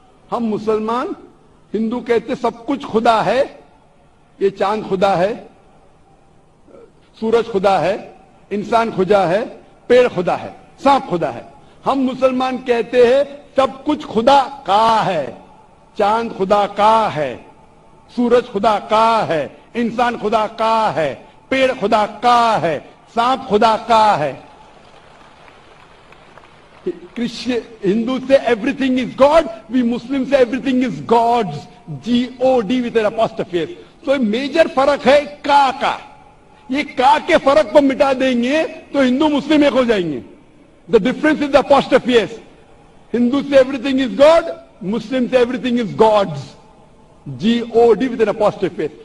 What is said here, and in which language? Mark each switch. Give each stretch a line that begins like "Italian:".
Hindi: हम मुसलमान हिंदू कहते सब कुछ खुदा है, ये चांद खुदा है, सूरज खुदा है, इंसान खुदा है, पेड़ खुदा है, सांप खुदा है। हम मुसलमान कहते हैं सब कुछ खुदा का है, चांद खुदा का है, सूरज खुदा का है, इंसान खुदा का है, पेड़ खुदा का है, सांप खुदा का है।
English: Christian, Hindu say everything is God, we Muslims say everything is God's, G-O-D with an apostrophe S.
Hindi: तो मेजर फर्क है का ये का के फर्क को मिटा देंगे तो हिंदू मुस्लिम एक हो जाएंगे.
English: The difference is the apostrophe S. Hindu say everything is God, Muslim say everything is God's, G-O-D with an apostrophe S.